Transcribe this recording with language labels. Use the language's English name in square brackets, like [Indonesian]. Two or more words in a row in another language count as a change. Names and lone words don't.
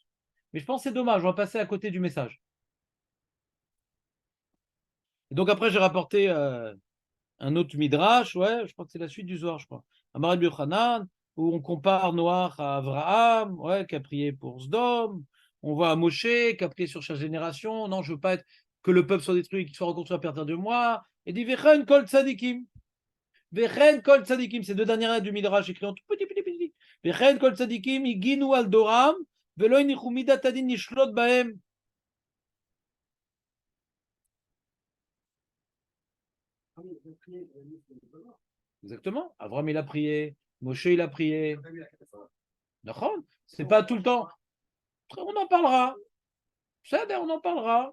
[French] Mais je pense que c'est dommage, on va passer à côté du message. Et donc après, j'ai rapporté un autre midrash, ouais, je crois que c'est la suite du Zohar, je crois. Amar Hanan, où on compare Noach à Abraham, ouais, qui a prié pour Sdom. On voit à Moshe, qui a prié sur chaque génération. Non, je veux pas être, que le peuple soit détruit, qu'il soit reconstruit à partir de moi. Et dit [Hebrew] וכן כל צדיקים. וכן כל צדיקים. Ces deux dernières lettres du midrash écrit en tout petit, petit, petit. וכן כל צדיקים, הגינו על דורם, ולא הניחו מידת הדין נשלטת בהם. [French] Exactement. Avram, il a prié. Moshe, il a prié. D'accord. C'est pas tout le temps. On en parlera. On en parlera.